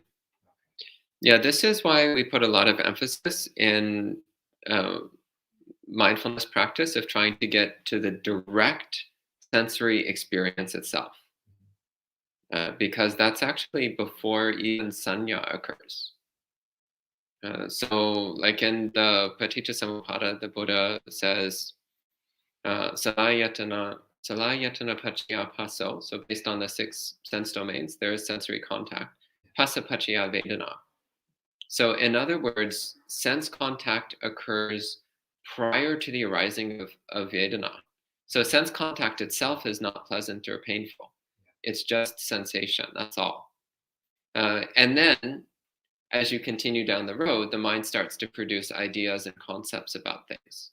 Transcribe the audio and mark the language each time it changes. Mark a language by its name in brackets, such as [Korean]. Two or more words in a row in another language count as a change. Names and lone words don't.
[English] Yeah, this is why we put a lot of emphasis in mindfulness practice of trying to get to the direct sensory experience itself. Because that's actually before even sanya occurs. So like in the Paticcasamuppada, the Buddha says, [Pali] salayatana paccaya passo. [English] So based on the 6 sense domains, there is sensory contact. [Pali] Passa paccaya vedana. [English] So in other words, sense contact occurs prior to the arising of vedana. So sense contact itself is not pleasant or painful. It's just sensation, that's all. And then, as you continue down the road, the mind starts to produce ideas and concepts about things.